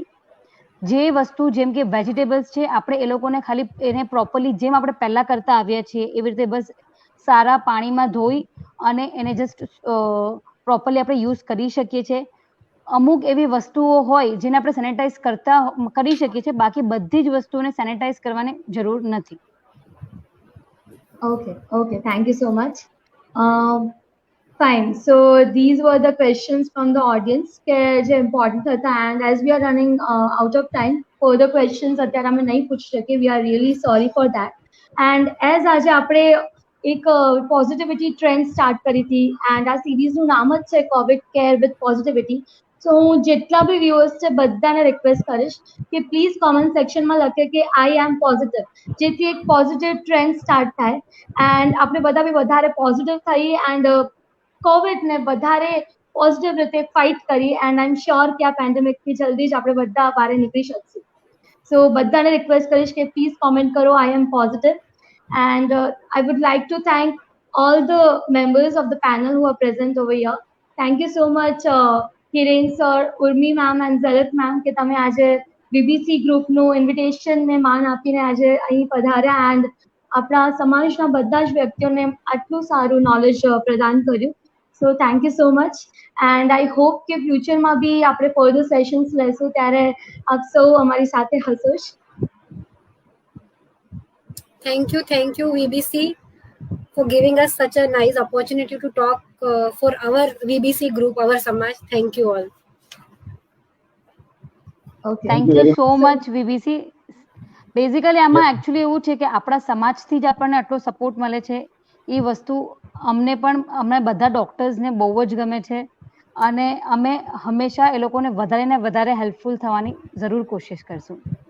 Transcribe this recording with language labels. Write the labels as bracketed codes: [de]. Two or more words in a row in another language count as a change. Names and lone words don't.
[gu] જે વસ્તુ જેમ કે વેજીટેબલ્સ છે, આપણે એ લોકોને ખાલી એને પ્રોપરલી જેમ આપણે પહેલા કરતા આવ્યા છીએ એવી રીતે બસ સારા પાણીમાં ધોઈ અને એને જસ્ટ પ્રોપરલી આપણે યુઝ કરી શકીએ છીએ. અમુક એવી વસ્તુઓ હોય જેને આપણે સેનિટાઈઝ કરી શકીએ છીએ, બાકી બધી જ વસ્તુઓને સેનિટાઈઝ કરવાની જરૂર નથી. [en] Okay, thank you so much. Fine. So these were the questions from the audience [gu] કે જે important હતા, [en] and as we are running out of time, further questions [gu] અત્યારે અમે નહીં પૂછી શકીએ. [en] We are really sorry for that. [gu] And as આજે આપણે એક [en] positivity trend start [gu] કરી હતી, એન્ડ આ સિરીઝનું નામ જ છે [en] Covid care with positivity. [gu] સો હું જેટલા બી વ્યુઅર્સ છે બધાને રિક્વેસ્ટ કરીશ કે [en] please comment [gu] સેક્શનમાં લખે કે [en] I am positive, [gu] જેથી એક [en] positive trend start [gu] થાય એન્ડ આપણે બધા બી વધારે પોઝિટિવ થઈએ એન્ડ કોવિડને વધારે પોઝિટિવ રીતે ફાઇટ કરી એન્ડ [en] I am sure [gu] કે આ પેન્ડેમિકથી જલ્દી જ આપણે બધા બહાર નીકળી શકશું. સો બધાને રિક્વેસ્ટ કરીશ કે પ્લીઝ કોમેન્ટ કરો [en] I am positive and I would like to thank all the members of the panel who are present over here. Thank you so much, [gu] Kiran sir, Urmi ma'am and Zarat ma'am કે તમે આજે BBC ગ્રુપનું ઇન્વિટેશનને માન આપીને આજે અહીં પધાર્યા એન્ડ આપણા સમાજના બધા જ વ્યક્તિઓને આટલું સારું નોલેજ પ્રદાન કર્યું. [en] so thank you so much and I hope [gu] કે ફ્યુચરમાં બી આપણે [en] further sessions [gu] લેશું ત્યારે આપ સૌ અમારી સાથે હશો જ. [en] Thank you VBC for giving us such a nice opportunity to talk for our VBC group, our Samaj. Thank you all. okay thank you so much VBC. [gu] બેઝિકલી આમાં એકચ્યુઅલી એવું છે કે આપણા સમાજથી જ આપણને આટલો સપોર્ટ મળે છે. એ વસ્તુ અમને બધા ડોક્ટર્સને બહુ જ ગમે છે અને અમે હંમેશા એ લોકોને વધારે ને વધારે હેલ્પફુલ થવાની જરૂર કોશિશ કરશું.